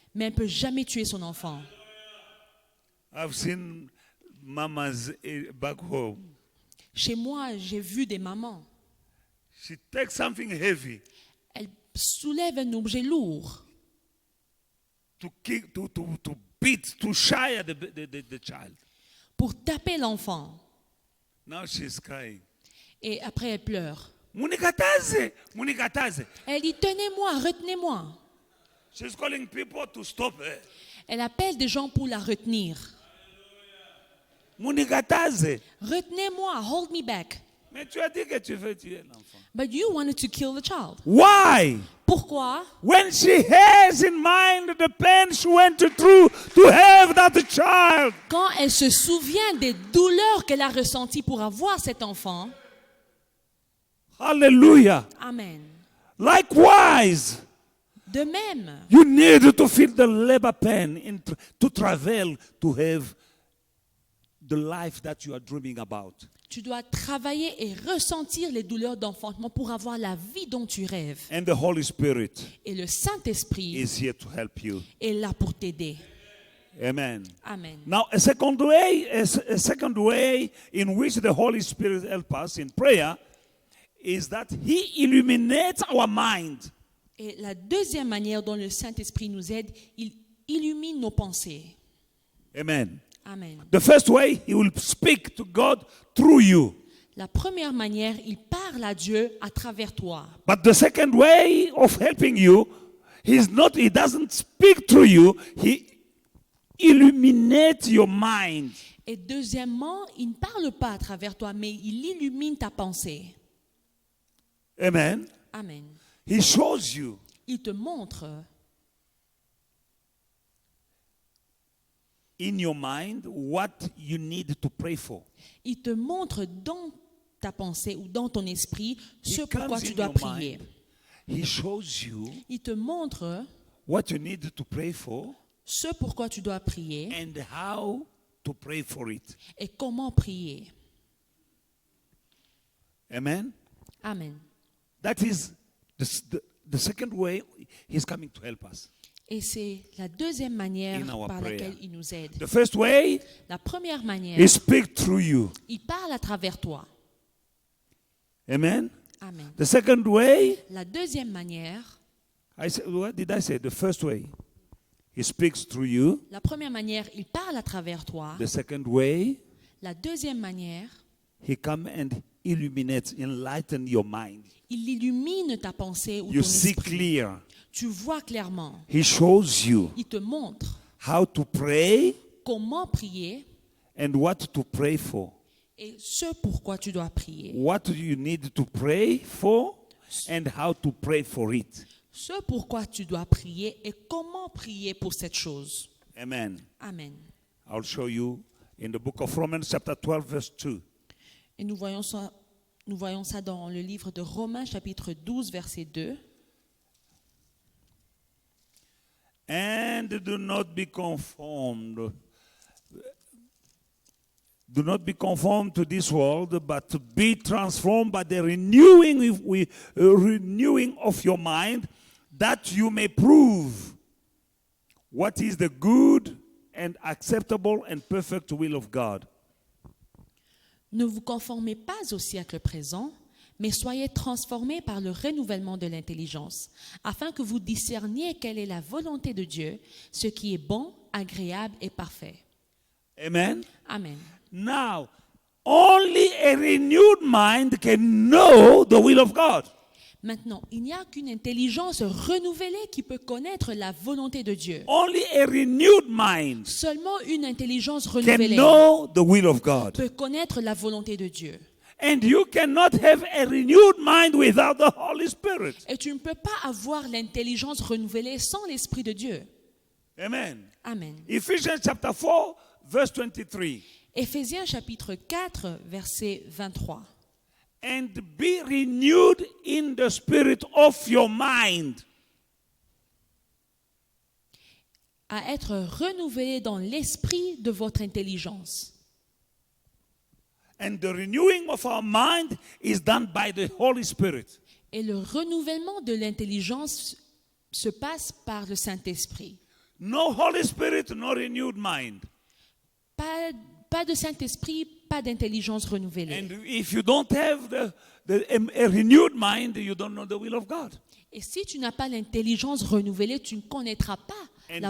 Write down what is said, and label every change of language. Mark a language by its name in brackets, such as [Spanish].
[French] mais elle ne peut jamais tuer son enfant. [English] I've seen mamas back home. [French] Chez moi, j'ai vu des mamans. [English] She takes something heavy [French] Elles soulèvent un objet lourd [English] to kick, to beat, to shy at the child. [French] pour taper l'enfant. [English] Now she's crying. [French] Et après, elle pleure. [Swahili] Munikataze, munikataze. [French] Elle dit, tenez-moi, retenez-moi. [English] She's calling people to stop her. [French] Elle appelle des gens pour la retenir. [Swahili] Munikataze. [French] Retenez-moi, [English] hold me back. [French] Mais tu as dit que tu veux tuer l'enfant. [English] But you wanted to kill the child. Why? [French] Pourquoi? [English] When she has in mind the pain she went through to have that child. [French] Quand elle se souvient des douleurs qu'elle a ressenties pour avoir cet enfant. Hallelujah. Amen. [English] Likewise, [French] De même, [English] you need to feel the labor pain to travel to have the life that you are dreaming about. [French] tu dois travailler et ressentir les douleurs d'enfantement pour avoir la vie dont tu rêves. [English] And the Holy Spirit [French] Et le Saint-Esprit [English] is here to help you. [French] est là pour t'aider. Amen. Amen. [English] Now, a second way in which the Holy Spirit helps us in prayer is that He illuminates our mind. [French] Et la deuxième manière dont le Saint-Esprit nous aide, il illumine nos pensées. Amen. Amen. [English] The first way, he will speak to God through you. [French] La première manière, il parle à Dieu à travers toi. [English] But the second way of helping you, he doesn't speak through you, he illuminates your mind. [French] Et deuxièmement, il ne parle pas à travers toi, mais il illumine ta pensée. Amen. Amen. [English] He shows you. [French] Il te montre [English] In your mind, what you need to pray for. [French] Il te montre dans ta pensée ou dans ton esprit ce [English] He [French] pourquoi [English] comes [French] tu [English] in [French] dois [English] your [French] prier. [English] mind. He shows you [French] Il te montre [English] what you need to pray for [French] ce pourquoi tu dois prier [English] and how to pray for it. [French] et comment prier. Amen. Amen. [English] That is the second way he's coming to help us. [French] Et c'est la deuxième manière [English] In our [French] par [English] prayer. [French] laquelle il nous aide. [English] The first way, [French] La première manière, [English] he speaks through you. [French] il parle à travers toi. Amen. Amen. [English] The second way, [French] La deuxième manière, [English] what did I say? The first way, he speaks through you. [French] la première manière, il parle à travers toi. [English] The second way, [French] La deuxième manière, [English] he comes and illuminates, enlighten your mind. [French] il illumine ta pensée ou [English] You [French] ton [English] see [French] esprit. [English] clear. [French] Tu vois clairement. [English] He shows you [French] Il te montre [English] how to pray [French] comment prier [English] and what to pray for. [French] et ce pourquoi tu dois prier. [English] What do you need to pray for and how to pray for it. [French] Ce pourquoi tu dois prier et comment prier pour cette chose. Amen. Amen. [English] I'll show you in the book of Romans chapter 12 verse 2. [French] Et nous voyons ça dans le livre de Romains chapitre 12 verset 2. [English] And do not be conformed. Do not be conformed to this world, but be transformed by the renewing of your mind, that you may prove what is the good and acceptable and perfect will of God. [French] Ne vous conformez pas au siècle présent, mais soyez transformés par le renouvellement de l'intelligence, afin que vous discerniez quelle est la volonté de Dieu, ce qui est bon, agréable et parfait. Amen. Amen. [English] Now, only a renewed mind can know the will of God. [French] Maintenant, il n'y a qu'une intelligence renouvelée qui peut connaître la volonté de Dieu. [English] Only a renewed mind [French] Seulement une intelligence [English] can [French] renouvelée [English] know the will of God. [French] peut connaître la volonté de Dieu. [English] And you cannot have a renewed mind without the Holy Spirit. [French] Et tu ne peux pas avoir l'intelligence renouvelée sans l'Esprit de Dieu. Amen. Amen. [English] Ephesians chapter 4, verse 23. [French] Éphésiens chapitre 4, verset 23. [English] And be renewed in the spirit of your mind. [French] À être renouvelé dans l'esprit de votre intelligence. [English] And the renewing of our mind is done by the Holy Spirit. [French] Et le renouvellement de l'intelligence se passe par le Saint-Esprit. [English] No Holy Spirit, no renewed mind. [French] Pas de Saint-Esprit, pas d'intelligence renouvelée. [English] And if you don't have a renewed mind, you don't know the will of God. [French] Et si tu n'as pas l'intelligence renouvelée, tu ne connaîtras pas la